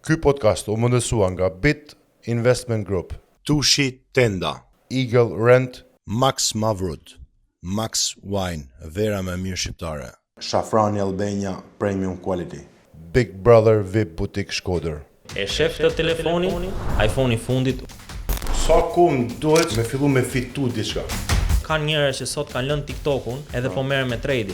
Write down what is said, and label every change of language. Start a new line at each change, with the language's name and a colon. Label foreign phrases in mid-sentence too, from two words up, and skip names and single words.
Albanian: Ky podcast u mundësua nga Bit Investment Group, Tushi Tenda, Eagle Rent, Max Mavrud, Max Wine, vera me mirë shqiptare, Shafrani Albania Premium Quality, Big Brother VIP Boutique Shkodër. E shef të telefonin, iPhone i fundit. Sa kohë duhet me fillu me fitu diçka. Kanë njerëz që sot kanë lënë TikTokun edhe po merren me trading.